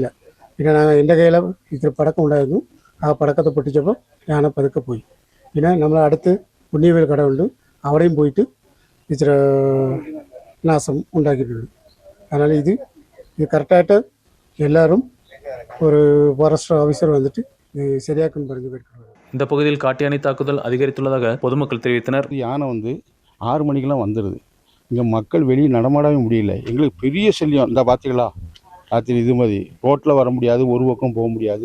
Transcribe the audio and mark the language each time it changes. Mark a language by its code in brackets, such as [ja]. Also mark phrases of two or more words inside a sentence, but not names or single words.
[ml] പിന്നെ എൻ്റെ കയ്യിൽ ഇത്തിരി പടക്കം ഉണ്ടായിരുന്നു. ആ പടക്കത്തെ പൊട്ടിച്ചപ്പോൾ ഞാൻ പതുക്കെ പോയി. പിന്നെ നമ്മൾ അടുത്ത് പുണ്യവേൽ കടമുണ്ട്. അവിടെയും പോയിട്ട് ഇച്ചിരി നാശം ഉണ്ടാക്കിയിട്ടുണ്ട്. അതിനാൽ ഇത് കറക്റ്റായിട്ട് എല്ലാവരും [ta] ஒரு ஃபாரஸ்ட் ஆஃபீஸர் வந்துட்டு சரியாக்குன்னு പറഞ്ഞു கேட்குறாங்க. இந்த பகுதியில் காட்டியானை தாக்குதல் அதிகரித்துள்ளதாக பொதுமக்கள் தெரிவித்தனர். யானை 6 மணிக்கெல்லாம் வந்துடுது. இங்கே மக்கள் வெளியே நடமாடவே முடியல. எங்களுக்கு பெரிய சல்லியம். இந்த பார்த்தீங்களா ராத்திரி இது மாதிரி ரோட்டில் வர முடியாது, ஒரு பக்கம் போக முடியாது.